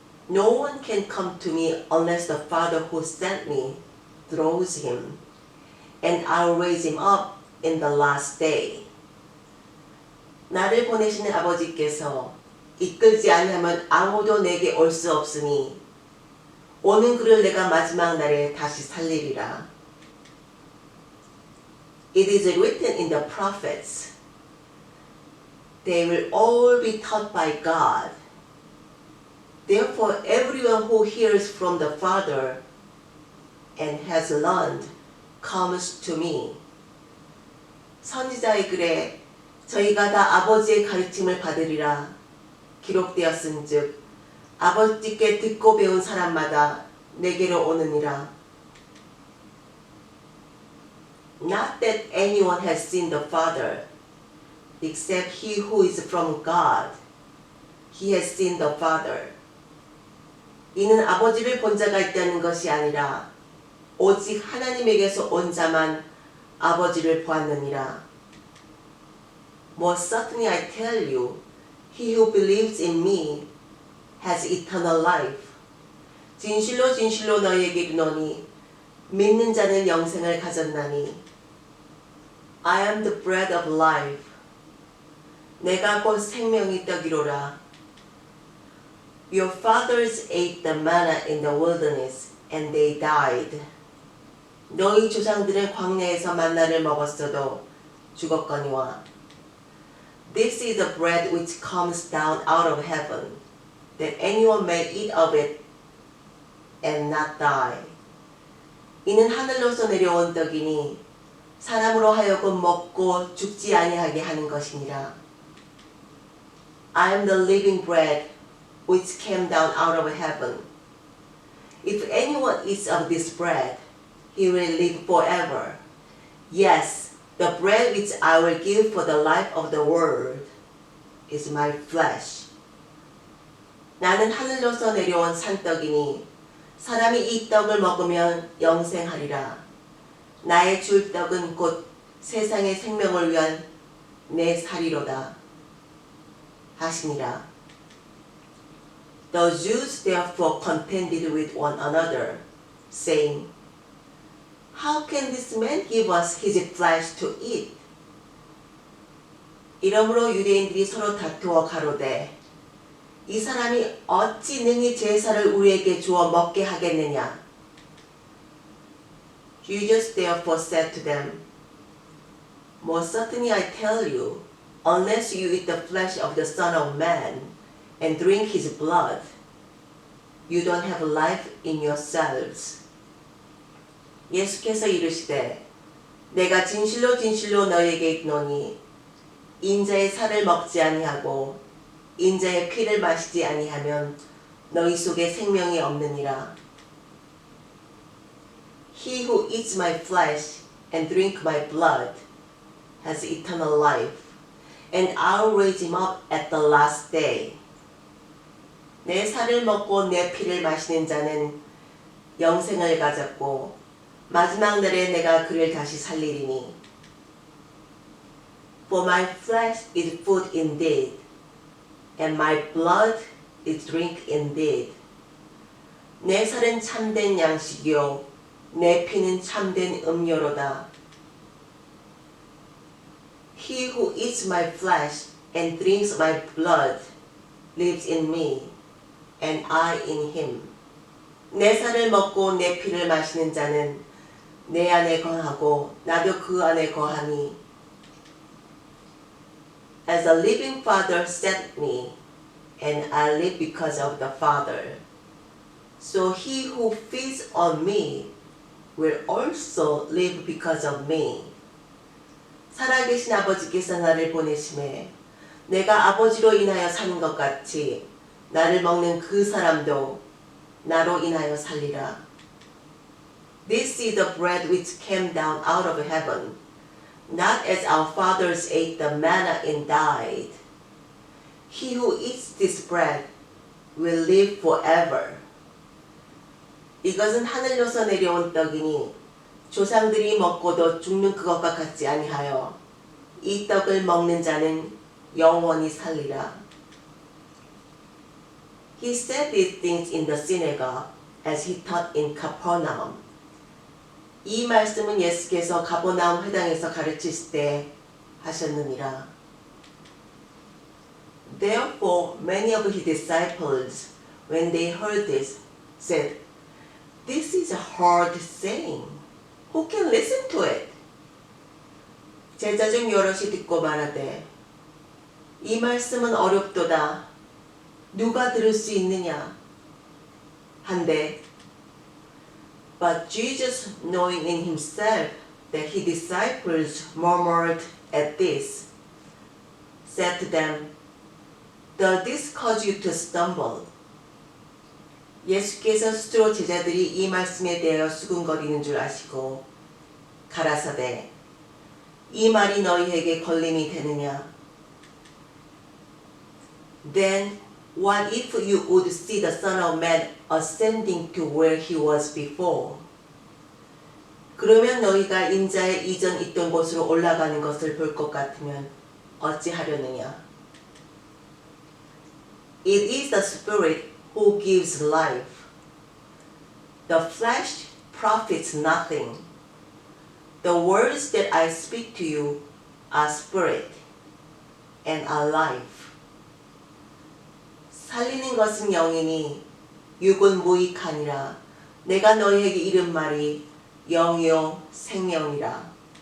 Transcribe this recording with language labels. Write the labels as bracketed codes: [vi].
[en] No one can come to me unless the Father who sent me draws him, and I'll raise him up in the last day. [ko] 나를 보내시는 아버지께서 이끌지 아니하면 아무도 내게 올 수 없으니 오는 그를 내가 마지막 날에 다시 살리리라. [en] It is written in the prophets, They will all be taught by God. Therefore everyone who hears from the Father and has learned comes to me. [ko] 선지자의 글에 저희가 다 아버지의 가르침을 받으리라 기록되었은즉 아버지께 듣고 배운 사람마다 내게로 오느니라. [en] Not that anyone has seen the Father, except he who is from God. He has seen the Father. [ko] 이는 아버지를 본 자가 있다는 것이 아니라 오직 하나님에게서 온 자만 아버지를 보았느니라. [en] Most certainly I tell you, he who believes in me has eternal life. [ko] 진실로 진실로 너희에게 이르노니 믿는 자는 영생을 가졌나니. [en] I am the bread of life. [ko] 내가 곧 생명의 떡이로라. [en] Your fathers ate the manna in the wilderness and they died. [ko] 너희 조상들은 광야에서 만나를 먹었어도 죽었거니와. [en] This is the bread which comes down out of heaven, that anyone may eat of it and not die. [ko] 이는 하늘로서 내려온 떡이니 사람으로 하여금 먹고 죽지 아니하게 하는 것이니라. [en] I am the living bread which came down out of heaven. If anyone eats of this bread, he will live forever. Yes, the bread which I will give for the life of the world is my flesh. [ko] 나는 하늘로서 내려온 산떡이니 사람이 이 떡을 먹으면 영생하리라. 나의 줄 떡은 곧 세상의 생명을 위한 내 살이로다 하시니라. [en] The Jews therefore contended with one another, saying, How can this man give us his flesh to eat? [ko] 이러므로 유대인들이 서로 다투어 가로되 이 사람이 어찌 능히 제사를 우리에게 주어 먹게 하겠느냐? [en] Jesus therefore said to them, Most certainly I tell you, unless you eat the flesh of the Son of Man and drink his blood, you don't have life in yourselves. [ko] 예수께서 이르시되 내가 진실로 진실로 너희에게 이르노니 인자의 살을 먹지 아니하고 인자의 피를 마시지 아니하면 너희 속에 생명이 없느니라. [en] He who eats my flesh and drink my blood has eternal life, and I'll raise him up at the last day. [ko] 내 살을 먹고 내 피를 마시는 자는 영생을 가졌고 마지막 날에 내가 그를 다시 살리리니. [en] For my flesh is food indeed, and my blood is drink indeed. [ko] 내 살은 참된 양식이요 내 피는 참된 음료로다. [en] He who eats my flesh and drinks my blood lives in me, and I in him. [ko] 내 살을 먹고 내 피를 마시는 자는 내 안에 거하고 나도 그 안에 거하니. [en] As the living Father sent me, and I live because of the Father. So he who feeds on me will also live because of me. [ko] 살아계신 아버지께서 나를 보내심에 내가 아버지로 인하여 사는 것 같이 나를 먹는 그 사람도 나로 인하여 살리라. [en] This is the bread which came down out of heaven, not as our fathers ate the manna and died. He who eats this bread will live forever. [ko] 이것은 하늘로서 내려온 떡이니 조상들이 먹고도 죽는 그것과 같지 아니하여 이 떡을 먹는 자는 영원히 살리라. [en] He said these things in the synagogue as he taught in Capernaum. [ko] 이 말씀은 예수께서 가버나움 회당에서 가르치실 때 하셨느니라. [en] Therefore many of his disciples, when they heard this, said, This is a hard saying. Who can listen to it? [ko] 제자 중 여럿이 듣고 말하되 이 말씀은 어렵도다. 누가 들을 수 있느냐? 한데 [en] But Jesus, knowing in himself that his disciples murmured at this, said to them, Does this cause you to stumble? [ko] 예수께서 스스로 제자들이 이 말씀에 대하여 수군거리는 줄 아시고 가라사대 이 말이 너희에게 걸림이 되느냐? [en] Then what if you would see the Son of Man ascending to where he was before? [ko] 그러면 너희가 인자의 이전 있던 곳으로 올라가는 것을 볼 것 같으면 어찌하려느냐? [en] It is the Spirit who gives life. The flesh profits nothing. The words that I speak to you are spirit and are life. [ko] 살리는 것은 영이니 육은 무익하니라. 내가 너희에게 이른 말이 영이요 생명이라.